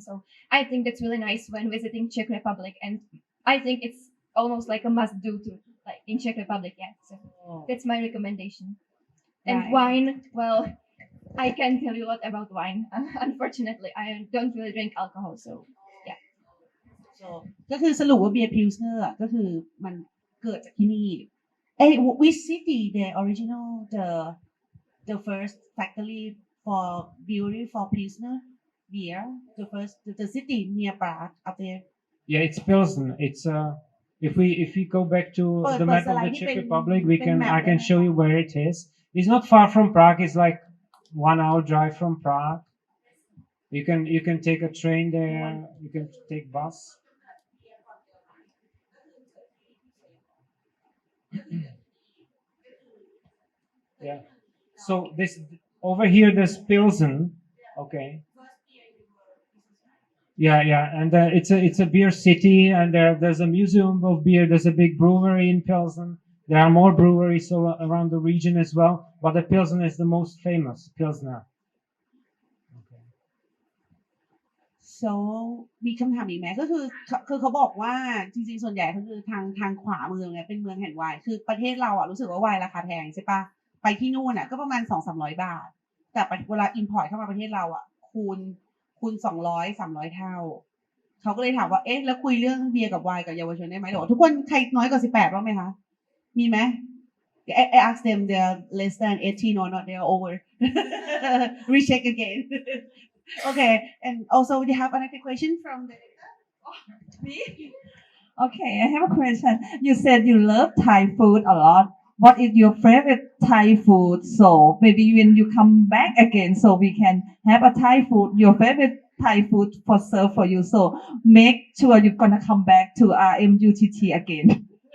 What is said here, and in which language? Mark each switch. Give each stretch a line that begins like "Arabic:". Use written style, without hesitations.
English: So I think that's really nice when visiting Czech Republic, and I think it's almost like a must do to like in Czech Republic. Yeah, so that's my recommendation. And Right. wine, well, I can tell you a lot about wine. Unfortunately, I don't really drink alcohol, so yeah. So
Thai: ก็คือสรุปว่าเบียร์พิลสเนอร์ก็คือมันเกิดจากที่นี่
English: which city the original the first factory for brewery for Pilsner beer the city near Prague up there. Yeah, it's Pilsen. It's if we go back to the map of the Czech Republic, I can show you where it is. It's not far from Prague. It's like 1 hour drive from Prague. You can take a train there. You can take bus. Yeah. So this over here, there's Pilsen. Okay. Yeah, and it's a beer city, and there's a museum of beer. There's a big brewery in Pilsen. There are more breweries around the region as well, but the Pilsen is the most famous Pilsner. Okay.
Thai: So มีคำถามอีกไหมก็คือเขาบอกว่าจริงๆส่วนใหญ่ก็คือทางขวามือเนี่ยเป็นเมืองแห่งไวน์คือประเทศเรารู้สึกว่าไวน์ราคาแพงใช่ปะไปที่นู่นก็ประมาณ 200-300 บาทแต่เวลาอิมพอร์ตเข้ามาประเทศเรา คูณ200-300 เท่าเขาก็เลยถามว่าแล้วคุยเรื่องเบียร์กับไวน์กับเยาวชนได้ไหมหรอทุกคนใครน้อยกว่า18บ้างไหมคะมีไหม
English: I asked them they're less than 18 or not they're over recheck again okay and also we have another question from me Okay, I have a question. You said you love Thai food a lot. What is your favorite Thai food? So maybe when you come back again, so we can have a Thai food, your favorite Thai food for serve for you. So make sure you're gonna come back to RMUTT again.